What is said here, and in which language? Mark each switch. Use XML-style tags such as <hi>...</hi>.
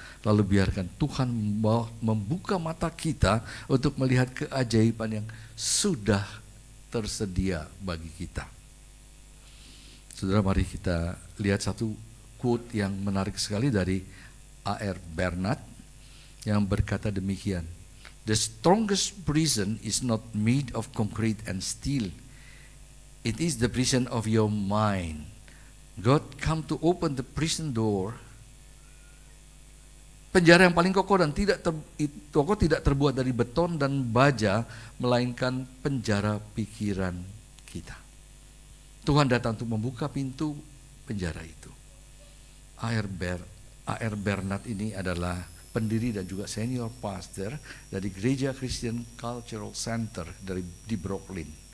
<id>Lalu biarkan Tuhan membuka mata kita untuk melihat keajaiban yang sudah tersedia bagi kita. Saudara, mari kita lihat satu quote yang menarik sekali dari A.R. Bernard yang berkata demikian.</id> <en>The strongest prison is not made of concrete and steel. It is the prison of your mind. God come to open the prison door.</en> <id>Penjara yang paling kokoh dan tidak terbuat dari beton dan baja, melainkan penjara pikiran kita. Tuhan datang untuk membuka pintu penjara itu. A.R. Bernard ini adalah pendiri dan juga senior pastor dari Gereja Christian Cultural Center di Brooklyn.</id>